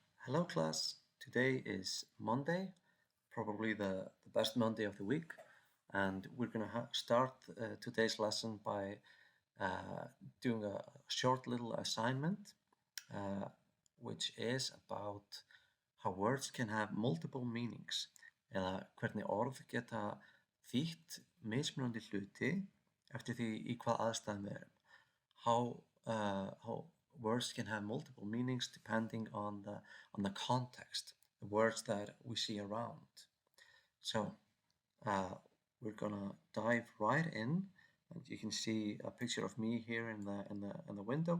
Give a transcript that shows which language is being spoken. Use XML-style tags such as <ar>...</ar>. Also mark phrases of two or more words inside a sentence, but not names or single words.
<en>Hello class, today is Monday, probably the best Monday of the week, and we're going to start today's lesson by uh, doing a short little assignment, uh, which is about how words can have multiple meanings,</en> <is>eða hvernig orð geta þýtt mismunandi hluti eftir því í hvað aðstæðum við erum.</is> <en>How words can have multiple meanings depending on the context, the words that we see around. So we're gonna dive right in, and you can see a picture of me here in the window.</en>